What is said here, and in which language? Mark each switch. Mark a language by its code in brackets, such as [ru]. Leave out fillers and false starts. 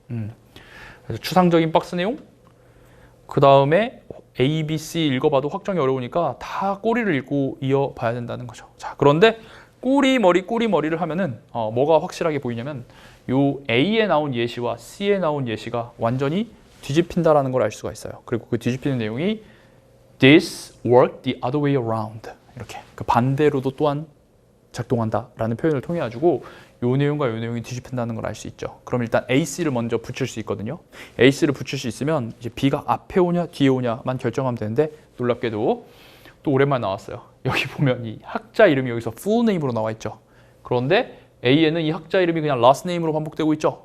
[ko] 그래서 추상적인 박스 내용, 그 다음에 A, B, C 읽어봐도 확정이 어려우니까 다 꼬리를 읽고 이어봐야 된다는 거죠. 자, 그런데 꼬리머리를 하면은 뭐가 확실하게 보이냐면 요 A에 나온 예시와 C에 나온 예시가 완전히 뒤집힌다라는 걸 알 수가 있어요. 그리고 그 뒤집히는 내용이 [en] This worked the other way around. [ko] 이렇게 그 반대로도 또한 작동한다라는 표현을 통해 가지고 요 내용과 요 내용이 뒤집힌다는 걸 알 수 있죠. 그럼 일단 AC를 먼저 붙일 수 있거든요. AC를 붙일 수 있으면 이제 B가 앞에 오냐 뒤에 오냐만 결정하면 되는데 놀랍게도 또 오랜만에 나왔어요. 여기 보면 이 학자 이름이 여기서 full name으로 나와 있죠. 그런데 A에는 이 학자 이름이 그냥 last name으로 반복되고 있죠.